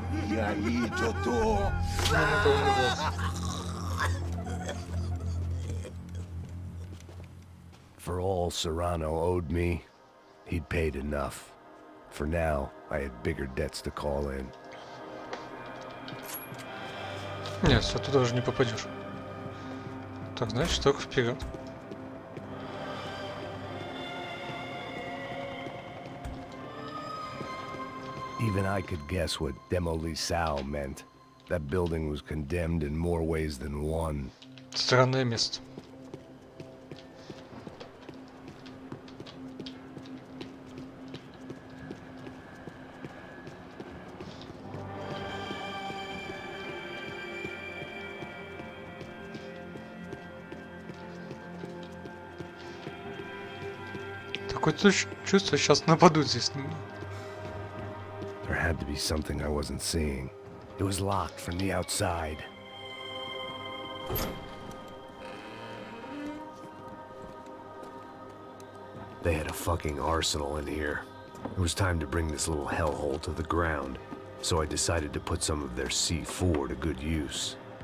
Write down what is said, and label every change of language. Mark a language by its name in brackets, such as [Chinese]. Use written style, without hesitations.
[Portuguese] E aí, doutor? [English] For all Serrano owed me, he'd paid enough. For now, I had bigger debts to call in. [Russian] Нет, все, туда уже не попадешь. Так, значит, только вперед. [English] Even I could guess what Demolisal meant. That building was condemned in more ways than one. [Russian] Странное место. Такое чувство, сейчас нападут здесь на меня. [English] There had to be something I wasn't seeing. It was locked from the outside. They had a fucking arsenal in here. It was time to bring this little hellhole to the ground, so I decided to put some of their C4 to good use.